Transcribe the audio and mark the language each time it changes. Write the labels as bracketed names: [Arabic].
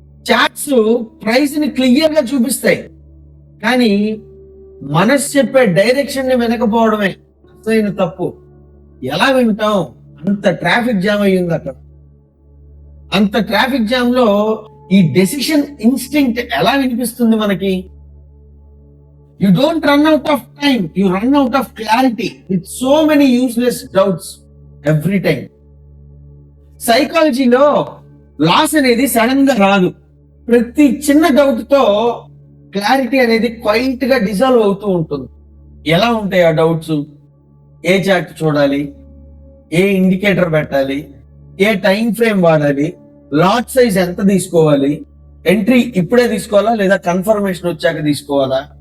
[Telugu] Charts price ని clear గా చూపిస్తాయి, కానీ మనసు చెప్పే డైరెక్షన్ ని వెనకపోవడమే అసలైన తప్పు. ఎలా వింటాం? అంత ట్రాఫిక్ జామ్ అయ్యింది అక్కడ. అంత ట్రాఫిక్ జామ్ లో ఈ డెసిషన్ ఇన్స్టింక్ట్ ఎలా వినిపిస్తుంది మనకి? [English] You don't run out of time, you run out of clarity with so many useless doubts every time. [Telugu] సైకాలజీలో లాస్ అనేది సడన్ గా రాదు. ప్రతి చిన్న డౌట్ తో క్లారిటీ అనేది క్వైట్ గా డిజాల్వ్ అవుతూ ఉంటుంది. ఎలా ఉంటాయి ఆ డౌట్స్? ఏ చార్ట్ చూడాలి, ఏ ఇండికేటర్ పెట్టాలి, ఏ టైం ఫ్రేమ్ వాడాలి, లాట్ సైజ్ ఎంత తీసుకోవాలి, ఎంట్రీ ఇప్పుడే తీసుకోవాలా లేదా కన్ఫర్మేషన్ వచ్చాక తీసుకోవాలా?